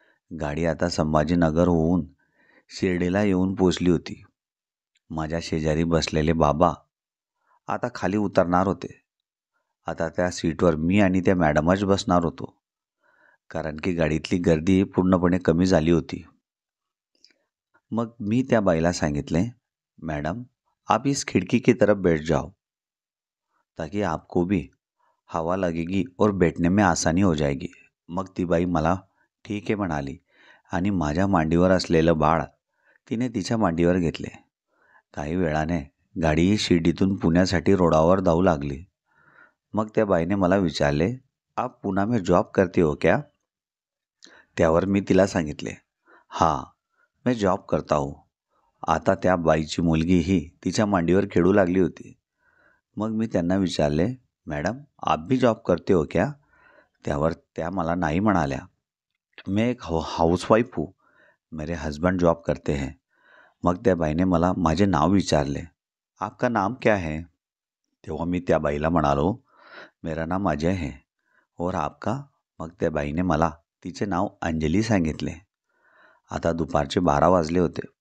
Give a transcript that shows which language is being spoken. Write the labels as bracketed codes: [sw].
[mr] गाडी आता संभाजीनगर होऊन शिर्डीला येऊन पोचली होती. माझ्या शेजारी बसलेले बाबा आता खाली उतरणार होते. आता त्या सीटवर मी आणि त्या मॅडमच बसणार होतो, कारण की गाडीतली गर्दी पूर्णपणे कमी झाली होती. मग मी त्या बाईला सांगितले, [hi] मैडम आप इस खिड़की की तरफ बैठ जाओ ताकि आपको भी हवा लगेगी और बैठने में आसानी हो जाएगी. [mr] मग ती बाई मला ठीक आहे म्हणाली आणि माझ्या मांडीवर असलेलं बाळ तिने तिच्या मांडीवर घेतले. काही वेळाने गाडी शिर्डीतून पुण्यासाठी रोडावर धावू लागली. मग त्या बाईने मला विचारले, [hi] आप पुणे में जॉब करते हो क्या? [mr] त्यावर मी तिला सांगितले, [hi] हाँ मैं जॉब करता हूँ. [mr] आता त्या बाईची मुलगीही तिच्या मांडीवर खेळू लागली होती. मग मी त्यांना विचारले, [hi] मॅडम आप भी जॉब करते हो क्या? [mr] त्यावर त्या मला नाही म्हणाल्या. [hi] मैं एक हाउसवाइफ हूँ, मेरे हस्बैंड जॉब करते हैं. [mr] मग त्या बाईने मला माझे नाव विचारले, [hi] आपका नाम क्या है? [mr] तेव्हा मी त्या बाईला म्हणालो, [hi] मेरा नाम अजय है. और आपका? [mr] मग त्या बाईने मला तिचे नाव अंजली सांगितले. आता दुपारचे 12 वाजले होते.